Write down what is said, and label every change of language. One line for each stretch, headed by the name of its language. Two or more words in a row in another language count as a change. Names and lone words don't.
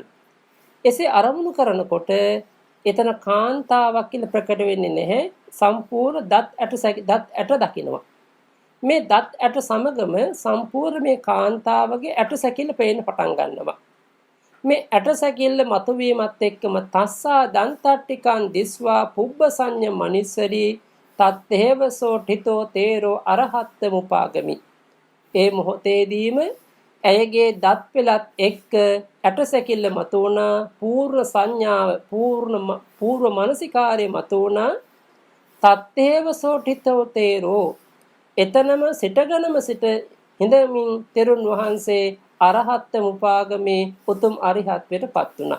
Sinhala: එසේ අරමුණු කරනකොට එතන කාන්තාවක් කියලා ප්‍රකට වෙන්නේ නැහැ. සම්පූර්ණ දත් ඇට දකින්නවා. මේ දත් ඇට සමගම සම්පූර්ණ මේ කාන්තාවගේ ඇට සැකිල්ල පේන්න පටන් ගන්නවා. මේ ඇට සැකිල්ල මතුවීමත් එක්කම
Pali: තස්සා දන්තට්ටිකං දිස්වා පුබ්බ සංඤ මනිසරි තත්තේවසෝ ඨිතෝ තේරෝ අරහත්ත මුපාගමි.
Sinhala: ඒ මොහොතේදීම ඇයගේ දත් පෙළත් එක්ක ඇට සැකිල්ල මතුවුණා. පූර්ව සංඥාව පූර්ව මානසිකාරයේ මතුවුණා.
Pali: තත්තේවසෝ ඨිතෝ තේරෝ
Sinhala: එතනම සිටගෙනම සිට හිඳමින් තෙරුන් වහන්සේ
Pali: අරහත් මුපාගමේ
Sinhala: උතුම් අරිහත්වයටපත් වුණා.